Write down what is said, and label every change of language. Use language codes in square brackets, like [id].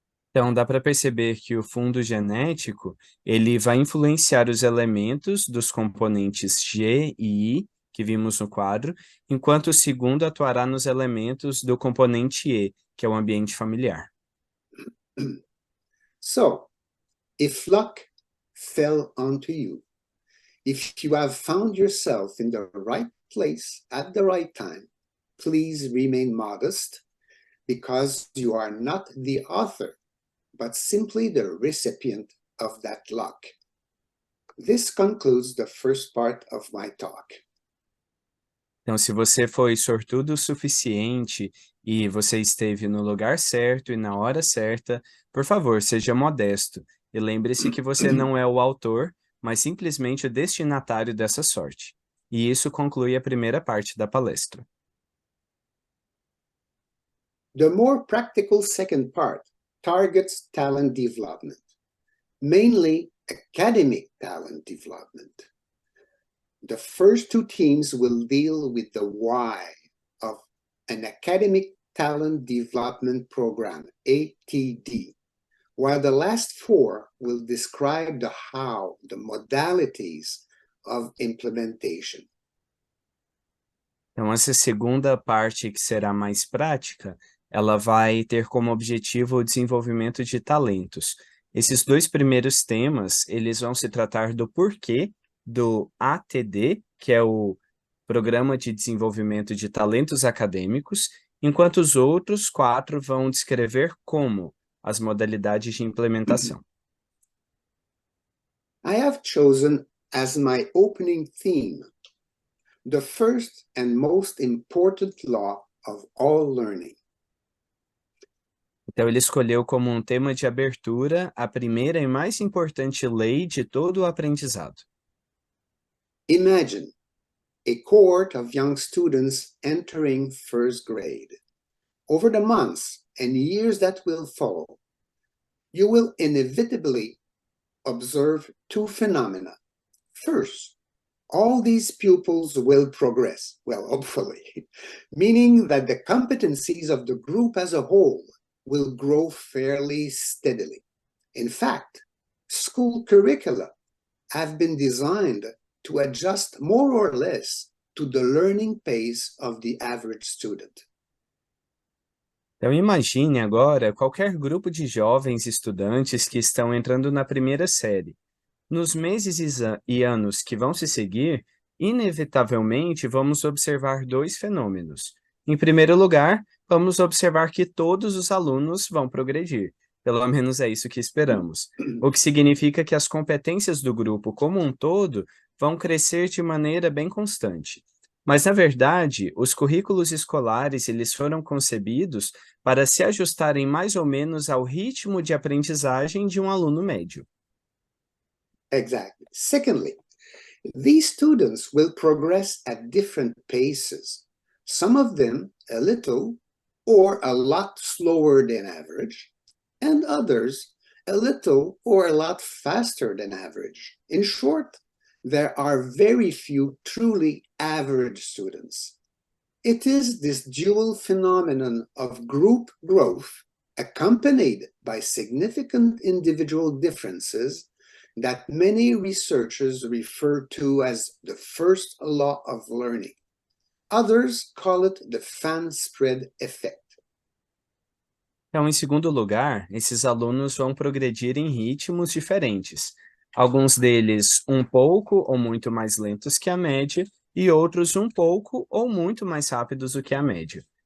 [pt] Então, dá para perceber que o fundo genético ele vai influenciar os elementos dos componentes G e I, que vimos no quadro, enquanto o segundo atuará nos elementos do componente E, que é o ambiente familiar. [en] So, if luck fell onto you, if you have found yourself in the right place at the right time, please remain modest, because you are not the author, but simply the recipient of that luck. This concludes the first part of my talk. [pt] Então, se você foi sortudo o suficiente e você esteve no lugar certo e na hora certa, por favor, seja modesto e lembre-se que você não é o autor, mas simplesmente o destinatário dessa sorte. E isso conclui a primeira parte da palestra. [en] The more practical second part targets talent development, mainly academic talent development. The first two themes will deal with the why of an academic talent development program, ATD, while the last four will describe the how, the modalities of implementation. [pt] Então, essa segunda parte, que será mais prática, ela vai ter como objetivo o desenvolvimento de talentos. Esses dois primeiros temas, eles vão se tratar do porquê do ATD, que é o Programa de Desenvolvimento de Talentos Acadêmicos, enquanto os outros quatro vão descrever como as modalidades de implementação. [en] I have chosen as my opening theme the first and most important law of all learning. [pt] Então, ele escolheu como um tema de abertura a primeira e mais importante lei de todo o aprendizado. [en] Imagine a cohort of young students entering first grade. over the months and years that will follow, you will inevitably observe two phenomena. First, all these pupils will progress, well, hopefully, meaning that the competencies of the group as a whole will grow fairly steadily. In fact, school curricula have been designed to adjust more or less to the learning pace of the average student. [pt] Então imagine agora qualquer grupo de jovens estudantes que estão entrando na primeira série. Nos meses e anos que vão se seguir, inevitavelmente vamos observar dois fenômenos. Em primeiro lugar, vamos observar que todos os alunos vão progredir. Pelo menos é isso que esperamos. O que significa que as competências do grupo como um todo vão crescer de maneira bem constante. Mas, na verdade, os currículos escolares eles foram concebidos para se ajustarem mais ou menos ao ritmo de aprendizagem de um aluno médio. [en] Exactly. Secondly, these students will progress at different paces, some of them a little or a lot slower than average, and others a little or a lot faster than average. In short, there are very few truly average students. It is this dual phenomenon of group growth, accompanied by significant individual differences, that many researchers refer to as the first law of learning. Others call it the fan spread effect. [pt] Então, em segundo lugar, esses alunos vão progredir em ritmos diferentes. Alguns deles um pouco ou muito mais lentos que a média, e outros um pouco ou muito mais rápidos do que a média.